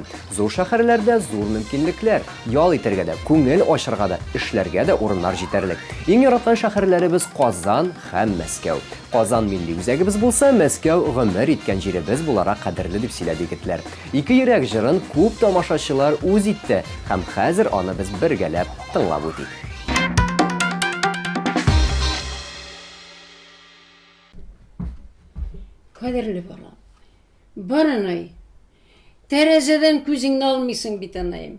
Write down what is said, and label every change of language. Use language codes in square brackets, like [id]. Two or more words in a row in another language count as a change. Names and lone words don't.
[tt] Зур шәһәрләрдә зур мөмкинлекләр, ял итәргә дә, күңел ачырга да, эшләргә дә урыннар җитәрлек. Иң яраткан шәһәрләребез Казан һәм Мәскәү. Казан милли үзәгебез булса, Мәскәү гомер иткән җиребез буларак кадерле дип сөйләде егетләр. Ике йөрәк җырын күп тамашачылар үз итте һәм хәзер аны без бергәләп тыңлап үтик. Kaderli balam. Бар анай. Тәрәзәдән күзіңді алмайсың бит анайым.